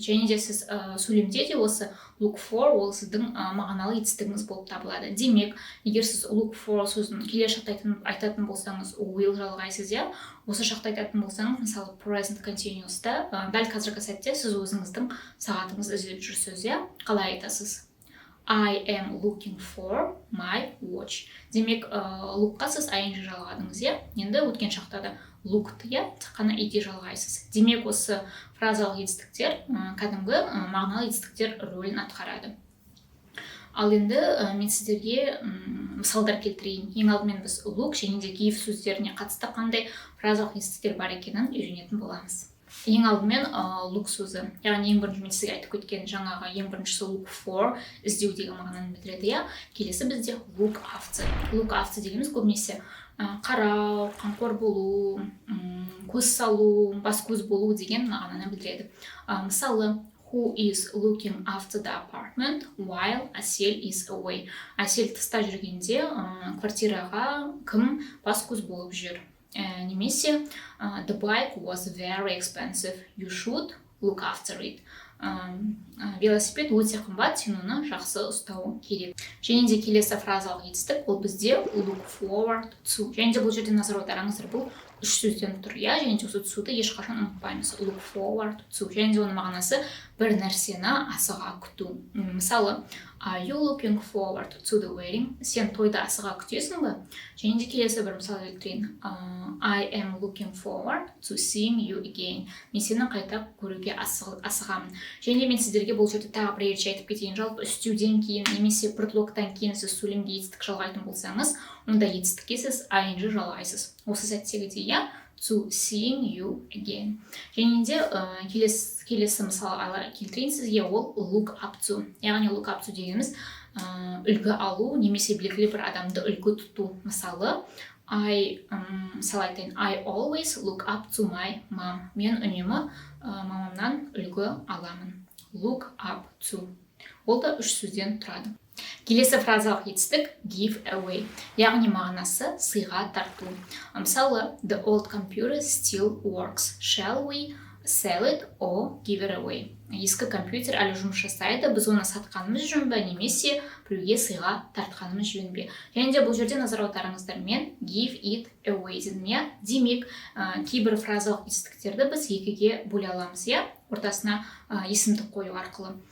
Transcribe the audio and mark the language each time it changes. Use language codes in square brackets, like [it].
[kk] Және де сіз сөйлемде де осы look for ол сіздің мағыналы етістігіңіз болып табылады. Демек, егер сіз look for сөзін келер шақта айтатын болсаңыз, will жалғайсыз, осы шақта айтатын болсаңыз, мысалы present continuous'та дәл қазіргі сәтте сіз өзіңіздің сағатыңызды іздеп жүрсіз, қалай айтасыз? [en] I am looking for my watch. [kk] Демек, look'қа сіз ing жалғадыңыз, енді өткен шақта да look'ты, тек қана ed жалғайсыз. Демек, осы фразалық етістіктер кәдімгі мағыналы етістіктер рөлін атқарады. Ал енді мен сіздерге мысалдар келтірейін. Ең алдымен біз look және де give сөздеріне қатысты қандай фразалық етістіктер бар екенін үйренетін боламыз. Ең алдымен look сөзі, яғни ең бірінші мен сізге айтып кеткен жаңағы ең біріншісі look for, іздеу деген мағынаны білдіреді, келесі бізде look after. Look after дегеніміз көбінесе қарау, қамқор болу, көз салу, бас көз болу деген мағынаны білдіреді. Мысалы, [en] who is looking after the apartment while Әсел is away. [kk] Әсел тыста жүргенде квартираға кім бас көз болып жүр. Немесе [en] the bike was very expensive, you should look after it. [kk] Велосипед өте қымбат, сен оны жақсы ұстау керек. Және де келесі фразалық етістік ол бізде look forward to. Және де бұл жерде назар аударыңыздар, бұл үш сөзден тұр, және де осы to-ды ешқашан ұмытпаймыз. [en] Look forward to. [kk] Және де оның мағынасы бір нәрсені асыға күту. Мысалы, [en] are you looking forward to the wedding? [kk] Сен тойды асыға күтесің бе? Және де келесі бір мысал келтірейін. [en] I am looking forward to seeing you again. [kk] Мен сені қайта көруге асығамын. Және мен сіздерге бұл жерде тағы бір ерекше айтып кетейін. Жалпы үстеуден кейін немесе предлогтан кейін сіз сөйлемге етістік жалғайтын болсаңыз, онда етістікке сіз ing жалғайсыз. Осы сәттегі [en] to seeing you again. [kk] Және де келесі мысалы келтірейін сізге, ол look up to. Яғни look up to дегеніміз үлгі алу немесе белгілі бір адамды үлгі тұту. Мысалы, мысалы айтайын, [en] I always look up to my mom. [kk] Мен үнемі мамамнан үлгі аламын. Look up to. Ол да үш сөзден тұрады. Келесі фразалық етістік give away, яғни мағынасы сыйға тарту. Мысалы, [en] the old computer still works. Shall we sell it or give it away? [kk] Ескі компьютер әлі жұмыс жасайды, біз оны сатқанымыз жөн бе, немесе біреуге сыйға тартқанымыз жөн бе? Және де бұл жерде назар аударыңыздар, мен give it away дедім, демек, кейбір фразалық етістіктерді біз екіге бөле аламыз, ортасына есімдік қою арқылы.